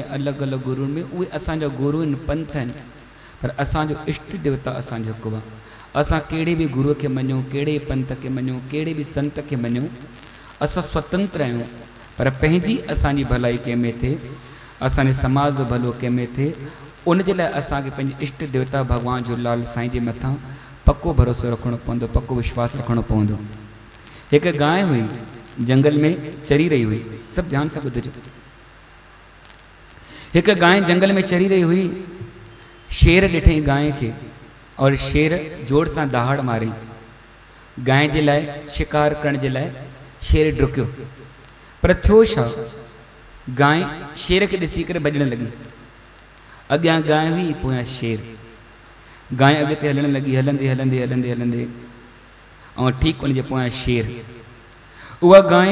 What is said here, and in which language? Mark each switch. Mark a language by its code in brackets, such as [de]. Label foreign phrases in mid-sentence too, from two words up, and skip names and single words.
[sd] अलॻि अलॻि गुरुनि में उहे असांजा गुरू आहिनि पंथ आहिनि पर असांजो इष्ट देवता असांजो हिकु आहे असां कहिड़े बि गुरूअ खे मञूं कहिड़े पंथ खे मञूं कहिड़े बि संत खे मञूं असां स्वतंत्र आहियूं पर पंहिंजी असांजी भलाई कंहिंमें थिए असांजे समाज जो भलो कंहिंमें थिए उनजे लाइ असांखे पंहिंजे इष्ट देवता भॻवान झूलेलाल साईं जे मथां पको भरोसो रखणो पवंदो पको विश्वास रखणो पवंदो हिकु गांइ हुई जंगल में चरी रही हुई सभु ध्यान सां ॿुधिजो हिकु गांइ जंगल में चरी रही हुई शेर ॾिठई गांइ खे और शेर जोर सां दहाड़ मारी गांइ जे लाइ शिकार करण जे लाइ शेर डुकियो पर थियो छा गांइ शेर खे ॾिसी करे भॼण लॻी अॻियां गांइ हुई पोयां शेर गांइ अॻिते हलण लॻी हलंदे हलंदे हलंदे हलंदे ऐं ठीकु उनजे पोयां शेर उहा गांइ